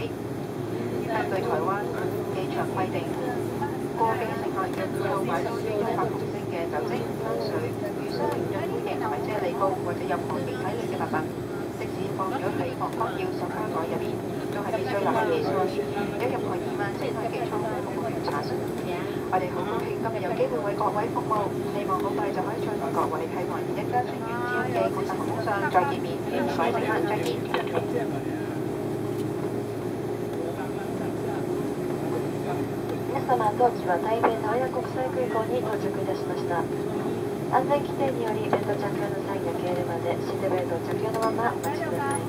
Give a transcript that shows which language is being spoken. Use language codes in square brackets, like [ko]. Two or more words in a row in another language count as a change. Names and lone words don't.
[yue] 根據台灣機場規定，過境乘客要購買多於100毫升嘅酒精、香水、乳霜、潤膚液同埋啫喱膏或者任何液體類嘅物品，即使放咗喺航空要塑膠袋入面，都係必須留喺機上。有任何疑問，請向機艙服務員查詢。我哋好高興今日有機會為各位服務，希望好快就可以再同各位喺華人一家成員之間嘅國際航空上再見面。各位乘客再見。 [ja] 皆様、当機は台北名古屋国際空港に到着いたしました。安全規定によりベルト着用のサインが消えるまでシートベルト着用のままお待ちください。